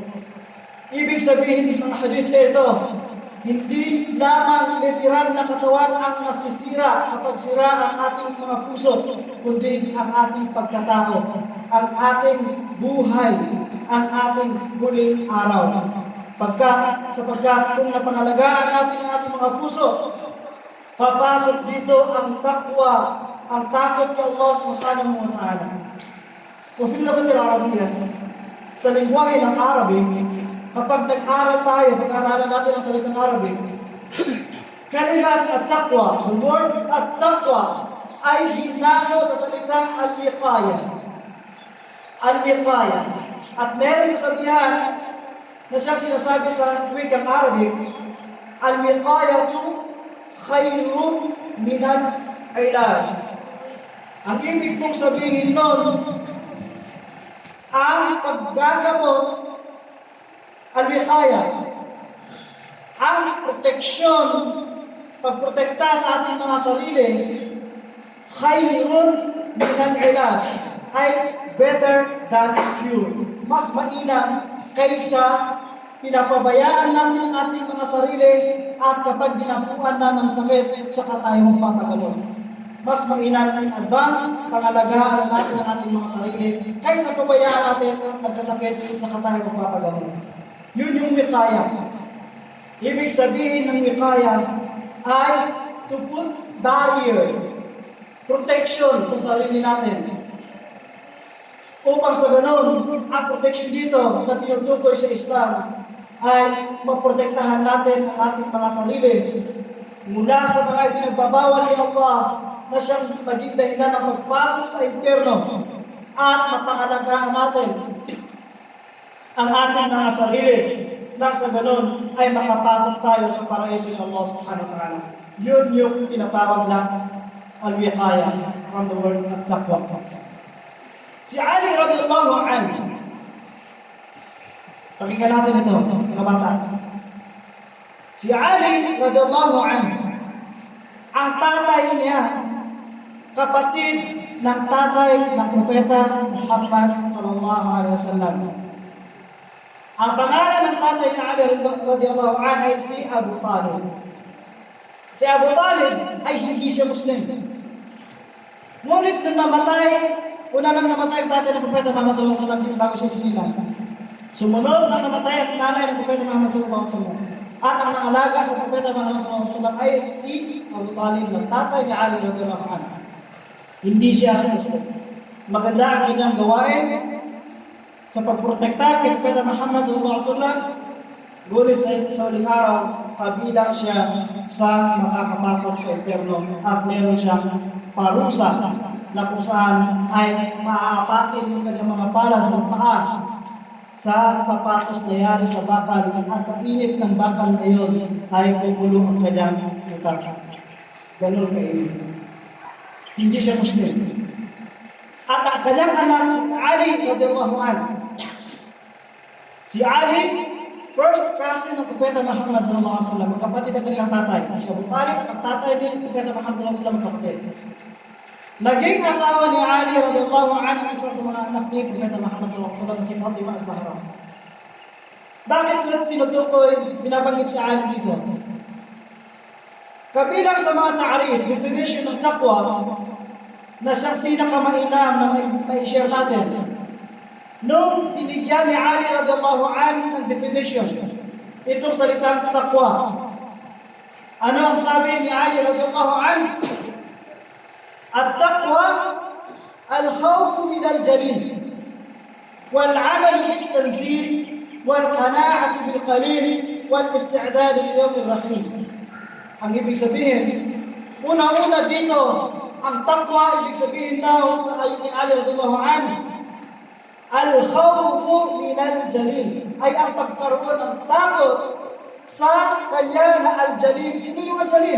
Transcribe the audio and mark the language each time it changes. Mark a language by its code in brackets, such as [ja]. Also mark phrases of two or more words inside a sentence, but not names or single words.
[tl] Ibig sabihin ng hadith na ito, hindi lamang literal na katawan ang masisira kapag sira ang ating mga puso, kundi ang ating pagkatao, ang ating buhay, ang ating huling araw. Sapagkat kung napangalagaan natin ang ating mga puso, papasok dito ang takwa, ang takot kay Allah [ar] سبحانه وتعالى. وفي اللغة العربية, [tl] sa lingwahe ng Arabic, kapag nag-aral tayo, pag-aralan natin ang salitang Arabic, [ar] كلمة التقوى, [en] the word [tl] at-taqwa ay hinango sa salitang al-wiqaya. Al-wiqaya. At meron kasabihan na siyang sinasabi sa wikang Arabic, [ar] الوقاية خير من العلاج. [tl] Ang ibig pong sabihin nun, ang paggagamot, al-wiqaya, ang proteksyon, pagprotekta sa ating mga sarili, [ar] خير من العلاج, [en] ay better than cure. [tl] Mas mainam kaysa pinapabayaan natin ang ating mga sarili at kapag dinapuan na ng sakit, saka tayo magpapagamot. Mas mainam in advance, pangalagaan natin ang ating mga sarili kaysa pabayaan natin at nagkasakit, saka tayo magpapagamot. Yun yung wiqaya. Ibig sabihin ng wiqaya ay [en] to put barrier, [tl] protection sa sarili natin. Upang sa ganon, ang protection dito na tinutukoy sa Islam ay maprotektahan natin ang ating mga sarili mula sa mga ipinagbabawal ni Allah na siyang maging dahilan ng pagpasok sa impyerno, at mapangalagaan natin ang ating mga sarili nang sa ganon ay makapasok tayo sa paraiso ng Allah [ar] سبحانه وتعالى. [tl] Yun yung tinatawag na al-wiqaya [en] from the word [tl] at-taqwa. Si Ali [ar] رضي الله عنه, [tl] pakinggan natin ito, mga bata. Si Ali [ar] رضي الله عنه, [tl] ang tatay niya, kapatid ng tatay ng Propeta Muhammad [ar] صلى الله عليه وسلم. [tl] Ang pangalan ng tatay ni Ali [ar] رضي الله عنه [tl] ay si Abu Talib. Si Abu Talib ay hindi siya Muslim. Ngunit nung namatay, una nang namatay ang tatay ng Propeta Muhammad [ar] صلى الله عليه وسلم [tl] bago siya sinilang. Sumunod nang namatay ang nanay ng Propeta Muhammad [ar] صلى الله عليه وسلم. [tl] At ang nangalaga sa Propeta Muhammad [ar] صلى الله عليه وسلم [tl] ay si Abu Talib, ng tatay ni Ali [ar] رضي الله عنه. [tl] Hindi siya Muslim. Maganda ang kanyang gawain sa pagprotekta kay Propeta Muhammad [ar] صلى الله عليه وسلم. [tl] Ngunit sa uling araw, kabilang siya sa makakapasok sa impyerno at meron siyang parusa na kung saan ay maaapatin yung kanyang mga palad ng paa sa sapatos na yari sa bakal, at sa init ng bakal na yun ay pupulo ang kanyang utak. Ganun kainit. Hindi siya Muslim. At ang kanyang anak, si Ali [ar] رضي الله عنه. [tl] Si Ali, [en] first cousin [tl] ng Propeta Muhammad [ar] صلى الله عليه وسلم, [tl] kapatid ng kanyang tatay. Si Abu Talib, ang tatay din ng Propeta Muhammad [ar] صلى الله عليه وسلم, [tl] kapatid. Naging asawa ni Ali [ar] رضي الله عنه [tl] isa sa mga anak ni Propeta Muhammad [ar] صلى الله عليه وسلم, [tl] si Fatima az-Zahra. Bakit ko tinutukoy, binabanggit si Ali dito? Kabilang sa mga ta'arif, definition ng taqwa, na siyang pinakamainam na mai-share natin. Nung binigyan ni Ali [ar] رضي الله عنه [tl] ng definition, itong salitang taqwa, ano ang sabi ni Ali [ar] رضي الله عنه? التقوى الخوف من الجليل والعمل بالتنزيل والقناعة بالقليل والاستعداد ليوم الرحيم. [tl] Ang ibig sabihin, una-una dito, ang taqwa, ibig sabihin daw sa ayat ni Ali [ar] رضي الله عنه, الخوف من الجليل, [tl] ay ang pagkaroon ng takot sa kanya na al-jalil. Sino yung al-jalil?